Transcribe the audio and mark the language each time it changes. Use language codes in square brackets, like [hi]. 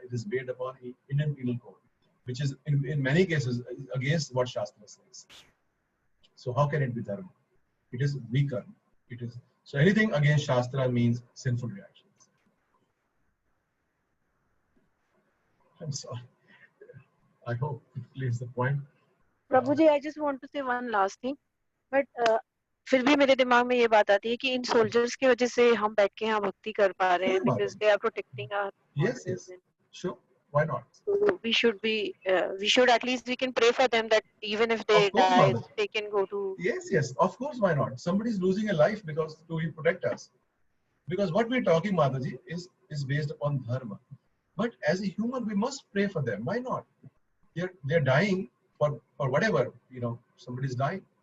[en] It is based upon Indian Penal Code, which is in many cases against what Shastra says. So, how can it be dharma? It is weaker. It is so anything against Shastra means sinful reactions. I'm sorry. I hope it clears the point. [hi] Prabhuji, [en] I just want to say one last thing, but [hi] फिर भी मेरे दिमाग में ये बात आती है कि इन सोल्जर्स की वजह से हम बैठ के यहाँ भक्ति कर पा रहे हैं, [en] because they are protecting our. Yes, sure. Why not? So we should at least we can pray for them that even if they die, they can go to. Yes. Of course, why not? Somebody is losing a life because to protect us. Because what we're talking, Mataji, is based upon dharma. But as a human, we must pray for them. Why not? They're dying for whatever. Somebody's dying.